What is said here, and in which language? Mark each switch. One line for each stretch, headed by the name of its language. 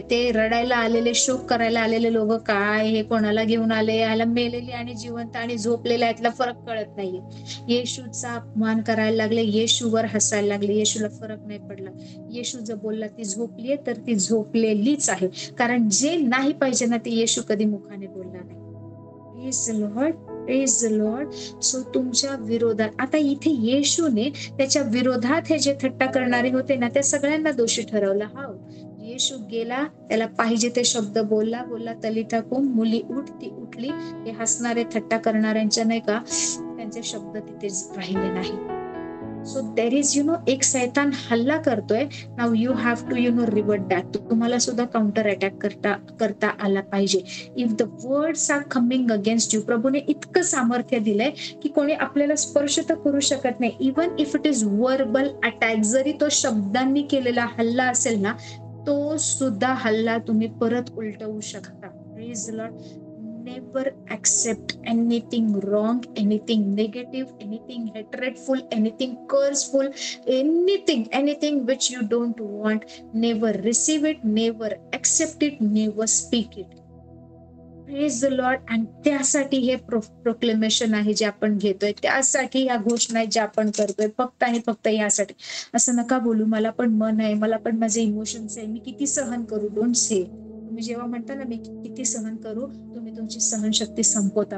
Marathi: ते रडायला आलेले, शोक करायला आलेले लोक, काय हे कोणाला घेऊन आले? याला मेलेली आणि जिवंत आणि झोपलेला यातला फरक कळत नाहीये. येशूचा अपमान करायला लागले, येशूवर हसायला लागले. येशूला फरक नाही पडला. येशू जर बोलला ती झोपलीये तर ती झोपलेलीच आहे. कारण जे नाही पाहिजे ना ते येशू कधी मुखाने बोलला नाही.
English: Praise the Lord, praise the Lord.
Marathi: So तुमच्या विरोधात, आता इथे येशूने त्याच्या विरोधात हे जे थट्टा करणारे होते ना त्या सगळ्यांना दोषी ठरवलं. हाव. येशू गेला, त्याला पाहिजे ते शब्द बोलला, तलिथा कुम, मुली उठ, ती उठली. हे हसणारे थट्टा करणाऱ्यांच्या नाही का त्यांचे शब्द तिथेच राहिले नाही.
English: so there is
Marathi: एक सैतान हल्ला करतोय.
English: Now you have to revert back.
Marathi: तुम्हाला सुद्धा काउंटर अटॅक करता आला पाहिजे.
English: if the words are coming against you,
Marathi: प्रभूने इतकं सामर्थ्य दिलंय की कोणी आपल्याला स्पर्श तर करू शकत नाही.
English: even if it is verbal attack,
Marathi: जरी तो शब्दांनी केलेला हल्ला असेल ना तो सुद्धा हल्ला तुम्ही परत उलटवू शकता.
English: Praise the Lord. Never accept anything wrong, anything negative, anything hatredful, anything curseful, anything which you don't want. Never receive it, never accept it, never speak it. Praise the Lord.
Marathi: आणि त्यासाठी हे प्रोक्लेमेशन आहे जे आपण घेतोय, त्यासाठी या घोषणा आहेत ज्या आपण करतोय, फक्त आणि फक्त यासाठी. असं नका बोलू मला पण मन आहे, मला पण माझे इमोशन्स आहे, मी किती सहन करू.
English: Don't say.
Marathi: तुम्ही जेव्हा म्हणता ना मी किती सहन करू, तुम्ही तुमची सहनशक्ती संपवता.